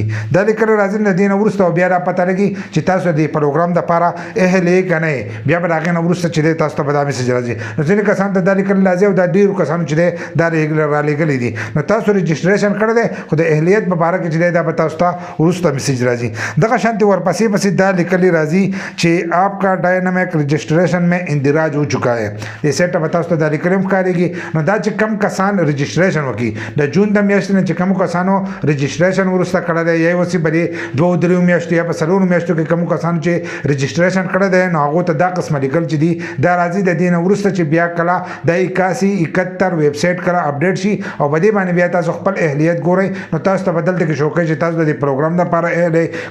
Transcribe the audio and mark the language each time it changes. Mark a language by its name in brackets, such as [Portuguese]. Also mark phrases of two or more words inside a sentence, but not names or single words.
[Pashto] دا لیکلي راځي نو د دې نه وروسته بیا را پته لګي چې تاسو د پروګرام دپاره اهل یې که نه یې. بیا به د هغې نه وروسته چې دی تاسو ته به دا میسج راځي. نو ځینې کسانو ته دا لیکلي راځي او دا ډېرو کسانو چې دی دا رالیږلي دي. نو تاسو رجسټریشن کړی دی خو د اهلیت په باره کې چې دی دا به تاسو ته وروسته میسج راځي. دغه شانتې ورپسې پسې دا لیکلي راځي چې [Urdu] آپ کا ډاینامیک رجسټریشن میں اندراج ہو چکا ہے. [Pashto] دې سیټ ته به تاسو ته دا لیکلي هم ښکارېږي. نو دا چې کم کسان رجسټریشن وکړي د جون د میاشتې نه چې کومو کسانو رجسټریشن وروسته کړی دی یا یې اوس په دې 2-3 میاشتو یا په 4 میاشتو کې کومو کسانو چې رجسټریشن کړی دی نو هغو ته دا قسمه لیکل چې دي دا راځي. د دې نه وروسته چې بیا کله د 81-71 ویب سایټ کله اپډیټ شي او په دې باندې بیا تاسو خپل اهلیت ګورئ نو تاسو ته به دلته کې شو کوي چې تاسو د دې پروګرام دپاره اهل یې.